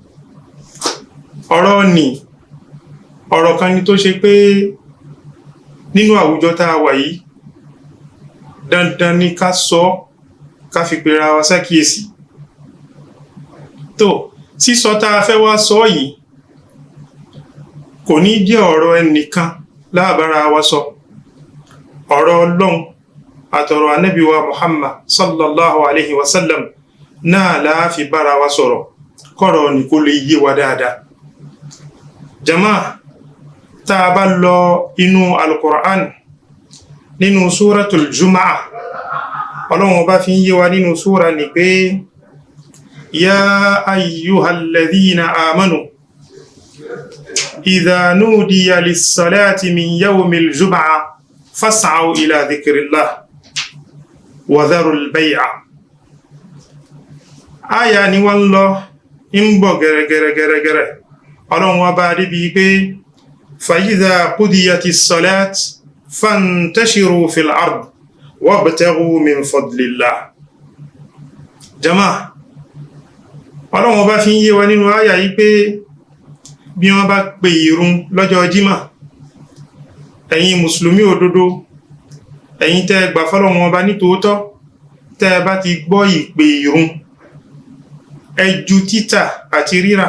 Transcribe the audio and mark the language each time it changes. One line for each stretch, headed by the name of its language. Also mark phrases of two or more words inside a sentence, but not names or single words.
Yoruba: Ọ̀rọ̀ kan ni tó ṣe pé nínú àwùjọ tá a wà yìí dandan ni ká sọ, ká fi pera wa sákìyèsí. Tó sísọ tá a fẹ́ wá sọ yìí kò ní jẹ́ ọ̀rọ̀ ẹnìkan láàbára wa sọ. Ọ̀rọ̀ Ọlọ́run àtọ̀rọ̀ Ànábì wa Muhammad
Arabic: صلى الله عليه وسلم
Yoruba: náà la fi bára wa sọ̀rọ̀ kọ́rọ̀ ní kó lè yé wa dáadáa. Jama'a, tá a bá lọ inú al-Qur'an nínú suratul Jumu'ah, Ọlọ́run bá fi ń yé wa nínú súra ní pé
Arabic: يا أيها الذين آمنوا إذا نودي للصلاة من يوم الجمعة فاسعوا إلى ذكر الله وذروا البيع.
Yoruba: Aya ni wọ́n lọ ń bọ̀ gẹ̀rẹ̀gẹ̀rẹ̀gẹ̀rẹ̀. Ọlọ́run wá bá rí bí pé
Arabic: فإذا قضيت الصلاة فانتشروا في الأرض وابتغوا من فضل الله.
Yoruba: Jama'a, Ọlọ́run bá fi ń yé wa nínú aya yìí pé bí wọ́n bá pè ìrun lọ́jọ́ Jímọ̀, ẹ̀yin Mùsùlùmí òdodo, ẹ̀yin tẹ́ gbà fọ́lọ́run ọba ní tòótọ́, tẹ́ bá ti gbọ́ ìpè ìrun, ẹ jù títà àti rírà.